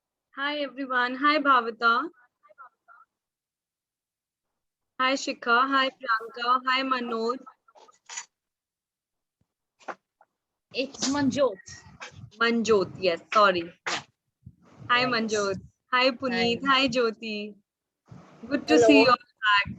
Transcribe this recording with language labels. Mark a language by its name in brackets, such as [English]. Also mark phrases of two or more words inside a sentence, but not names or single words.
[English] Hi everyone. Hi Bhavita. Hi Shikha. Hi Priyanka. Hi Manoj. It's Manjot. Manjot. Yes, sorry. Hi Right. Manjot. Hi Hi. Puneet. Hi Jyoti. Good to see Hello. you all back.